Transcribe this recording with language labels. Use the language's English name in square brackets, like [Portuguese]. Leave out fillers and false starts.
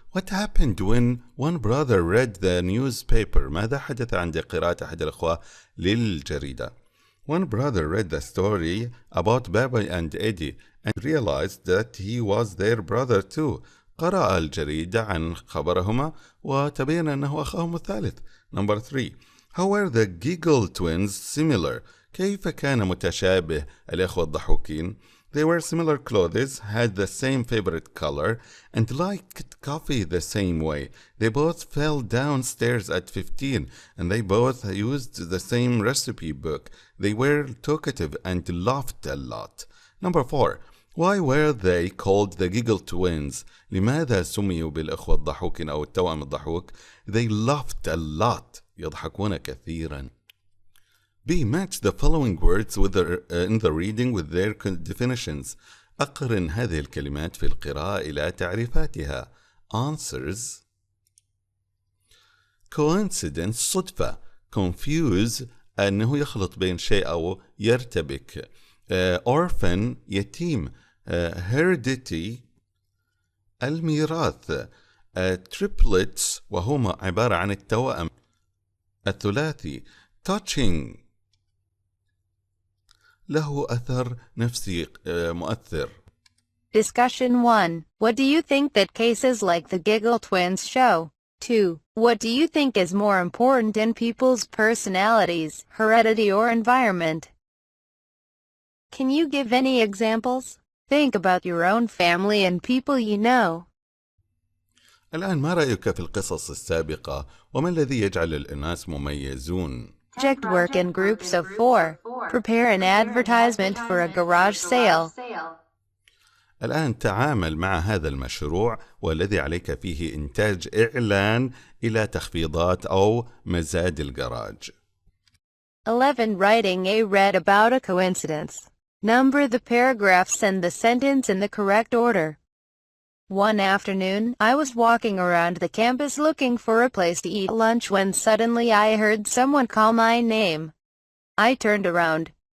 [English] What happened when one brother read the newspaper? [Arabic] ماذا حدث عند قراءة أحد الأخوة للجريدة? [English] One brother read the story about Bobby and Eddie and realized that he was their brother too. [Arabic] قرأ الجريدة عن خبرهما وتبين أنه أخاهم الثالث. [English] Number 3. How were the Giggle twins similar? [Arabic] كيف كان متشابه الإخوة الضحوكين؟ [English] They were similar clothes, had the same favorite color, and liked coffee the same way. They both fell downstairs at 15, and they both used the same recipe book. They were talkative and laughed a lot. Number 4. Why were they called the Giggle twins? [Arabic] لماذا سميوا بالإخوة الضحوكين أو التوأم الضحوك؟ [English] They laughed a lot. [Arabic] يضحكون كثيرا. B. [English] Match the following words with in the reading with their definitions. [Arabic] أقرن هذه الكلمات في القراءة إلى تعريفاتها. [English] Answers. Coincidence صدفة. [Arabic] Confuse أنه يخلط بين شيء أو يرتبك. [English] Orphan يتيم. Heredity الميراث. [Arabic] Triplets وهما عبارة عن التوأم الثلاثي. Touching له أثر نفسي مؤثر. [English] Discussion 1. What do you think that cases like the Giggle twins show? 2. What do you think is more important in people's personalities, heredity or environment? Can you give any examples? Think about your own family and people you know. [Arabic] الآن ما رأيك في القصص السابقة وما الذي يجعل الأناس مميزون؟ [English] Project work in groups of 4. Prepare an advertisement for a garage sale. [Arabic] الآن تعامل مع هذا المشروع والذي عليك فيه إنتاج إعلان إلى تخفيضات أو مزاد الجراج. 11. [English] Writing a read about a coincidence. Number the paragraphs and the sentence in the correct order. One afternoon, I was walking around the campus looking for a place to eat lunch when suddenly I heard someone call my name. I turned around.